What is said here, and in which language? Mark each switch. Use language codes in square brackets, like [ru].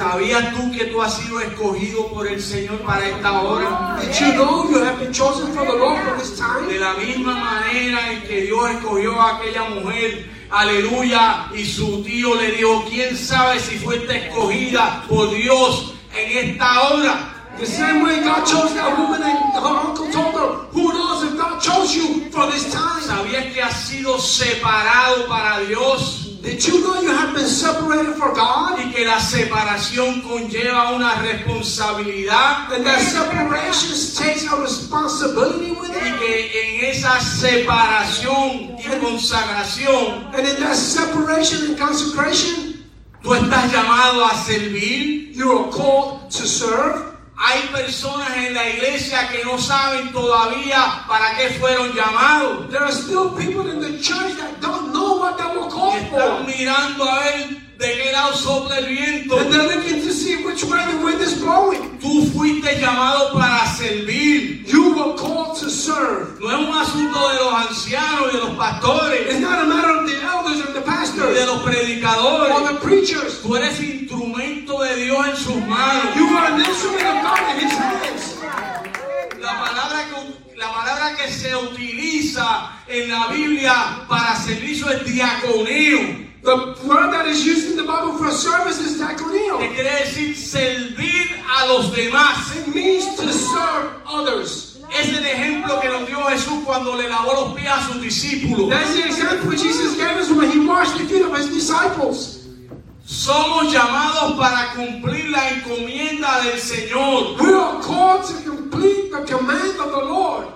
[es] ¿Sabías tú que tú has sido escogido por el Señor para esta hora? [en] Did you know you have been chosen for the Lord for this time? [es] De la misma manera en que Dios escogió a aquella mujer, aleluya, y su tío le dijo, ¿quién sabe si fuiste escogida por Dios en esta hora? [en] The same way God chose that woman and her uncle told her, who knows if God chose you for this time? [es] ¿Sabías que has sido separado para Dios? [en] Did you know you have been separated for God? [es] Y que la separación conlleva una responsabilidad. [en] And that separation takes a responsibility with it. [es] Y que en esa separación y consagración, [en] and in that separation and consecration, [es] tú estás llamado a servir. [en] You are called to serve. [es] Hay personas en la iglesia que no saben todavía para qué fueron llamados. [en] There are still people in the church that don't know what they were called for. [es] Están mirando a ver de qué lado sopla el viento. [en] And they're looking to see which way the wind is blowing. [es] Tú fuiste llamado para servir. [en] You were called to serve. [es] No es un asunto de los ancianos y de los pastores. [en] It's not a matter of the elders or the pastors. [es] Ni de los predicadores. [en] Or the preachers. [es] Tú eres instrumento de Dios en sus manos. [en] You are an instrument of God in His hands. [es] La palabra que se utiliza en la Biblia para servicio es diaconeo. [en] The word that is used in the Bible for service is diaconeo. [es] Que quiere decir servir a los demás. [en] It means to serve others. [es] Es el ejemplo que nos dio Jesús cuando le lavó los pies a sus discípulos. [en] That's the example Jesus gave us when he washed the feet of his disciples. [es] Somos llamados para cumplir la encomienda del Señor. [en] We are called to complete the command of the Lord.